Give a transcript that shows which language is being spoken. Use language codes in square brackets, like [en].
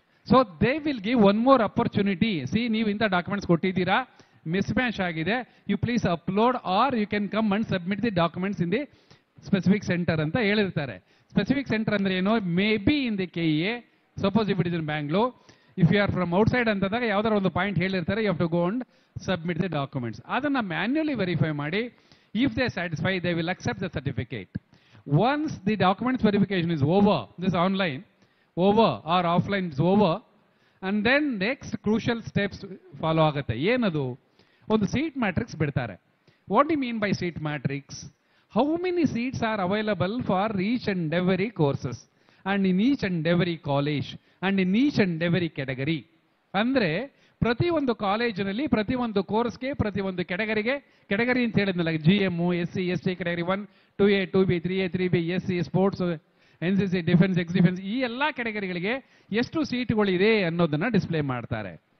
[en] So they will give one more opportunity. [kn] ನೀವು ಇಂಥ documents ಕೊಟ್ಟಿದ್ದೀರಾ, ಮಿಸ್ ಮ್ಯಾಚ್ ಆಗಿದೆ, [en] You please upload or you can come and submit the documents in the specific centre ಅಂತ ಹೇಳಿರ್ತಾರೆ. [kn] Specific centre ಅಂದ್ರೆ ಏನು? [en] Maybe in the KEA, suppose if it is in Bangalore. If you are from outside [kn] ಅಂತಂದಾಗ ಯಾವ್ದಾರು ಒಂದು point ಹೇಳಿರ್ತಾರೆ, [en] You have to go and submit the documents. [kn] ಅದನ್ನ manually verify ಮಾಡಿ, [en] if they satisfy, they will accept the certificate. Once the documents verification is over, this online over or offline is over, and then next crucial steps follow ಆಗುತ್ತೆ. [kn] ಏನದು? ಒಂದು seat matrix ಬಿಡ್ತಾರೆ. [en] What do you mean by seat matrix? How many seats are available for each and every courses and in each and every college and in each and every category. [kn] ಅಂದ್ರೆ ಪ್ರತಿ ಒಂದು ಕಾಲೇಜಿನಲ್ಲಿ ಪ್ರತಿ ಒಂದು ಕೋರ್ಸ್ಗೆ ಪ್ರತಿ ಒಂದು ಕೆಟಗರಿ ಅಂತ ಹೇಳಿದ್ನಲ್ಲ, GM, SC ST category 1, 2A 2B 3A 3B SC sports, NCC, defence, X-defence, ಈ ಎಲ್ಲ ಕೆಟಗರಿಗಳಿಗೆ ಎಷ್ಟು ಸೀಟ್ಗಳಿದೆ ಅನ್ನೋದನ್ನ ಡಿಸ್ಪ್ಲೇ ಮಾಡ್ತಾರೆ.